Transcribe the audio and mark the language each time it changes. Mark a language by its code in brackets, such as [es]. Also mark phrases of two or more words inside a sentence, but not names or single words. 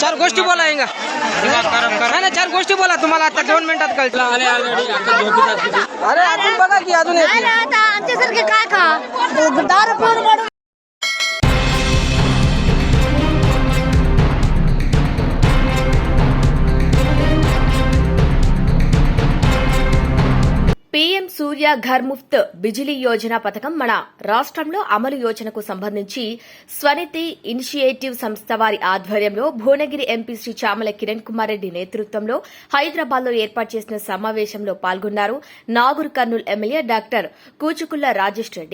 [mr] गोष्टी बोला आहे नाही चार गोष्टी बोला तुम्हाला आता 2 मिनिटात कळलं अरे अजून बघा की अजून आमच्यासारखे काय खा दारू पिऊन [te] పీఎం సూర్య ఘర్ ముఫ్త్ బిజిలీ యోజన పథకం మన రాష్ట్రంలో అమలు యోజనకు సంబంధించి స్వనిధి ఇనిషియేటివ్ సంస్థ వారి ఆధ్వర్యంలో భువనగిరి ఎంపీ శ్రీ చామల కిరణ్ కుమార్ రెడ్డి నేతృత్వంలో హైదరాబాద్ లో ఏర్పాటు చేసిన సమావేశంలో పాల్గొన్నారు నాగూర్ కర్నూల్ ఎమ్మెల్యే డాక్టర్ కూచుకుళ్ల రాజేష్ రెడ్డి.